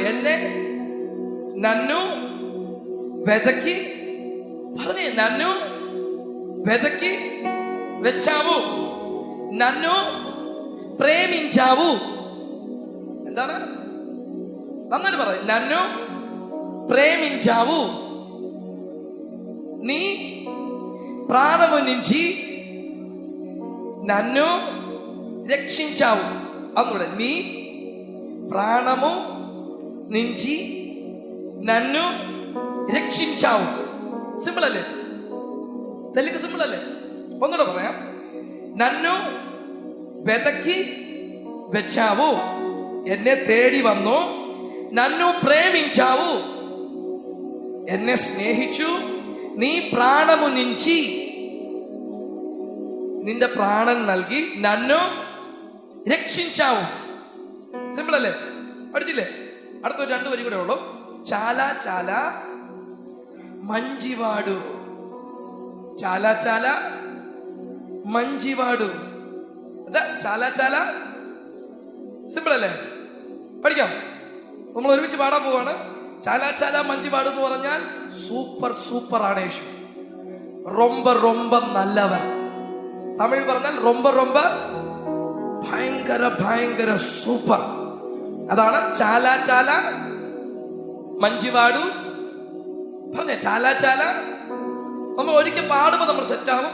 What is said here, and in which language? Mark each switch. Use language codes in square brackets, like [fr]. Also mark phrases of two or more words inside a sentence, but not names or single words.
[ml] എന്നെ [te] నన్ను వెతికి [ml] പറഞ്ഞേ. [te] నన్ను వెతికి వచ్చావు. నన్ను ప్రేమించావు. [ml] എന്താണ്? നന്നായിട്ട് പറയും. [te] നന്നു ప్రేమించావు, నీ ప్రాణము నుంచి నన్ను రక్షించావు. అందులో నీ ప్రాణము నుంచి నన్ను [ml] രക്ഷിച്ചാവു. സിമ്പിൾ അല്ലേ? തെലുങ്ക് സിമ്പിൾ അല്ലേ? ഒന്നുകൂടെ പറയാം. [te] నన్ను వెతికి వచ్చావు, [ml] എന്നെ തേടി വന്നു. [te] నన్ను ప్రేమించావు, [ml] എന്നെ സ്നേഹിച്ചു. [te] నీ ప్రాణము నుంచి, [ml] നിന്റെ പ്രാണൻ നൽകി. [te] నన్ను రక్షించావు. [ml] സിമ്പിൾ അല്ലേ? പഠിച്ചില്ലേ? അടുത്തൊരു 2 വരി കൂടെ ഉള്ളൂ. [te] చాలా చాలా మంచివాడు. చాలా చాలా మంచివాడు. [ml] എന്താ? [te] చాలా చాలా [ml] സിമ്പിൾ അല്ലേ? പഠിക്കാം. നമ്മൾ ഒരുമിച്ച് പാടാൻ പോവാണ്. [te] చాలా చాలా మంచివాడు [ml] എന്ന് പറഞ്ഞാൽ സൂപ്പർ ആണ് യേശു. [ta] ரொம்ப ரொம்ப நல்லவர். [ml] തമിഴ് പറഞ്ഞാൽ [ta] ரொம்ப ரொம்ப [ml] ഭയങ്കര സൂപ്പർ. അതാണ് [te] చాలా చాలా మంచివాడు. [ml] പറഞ്ഞേ, [te] చాలా చాలా. [ml] നമ്മൾ ഒരിക്കൽ പാടുമ്പോൾ നമ്മൾ സെറ്റ് ആകും.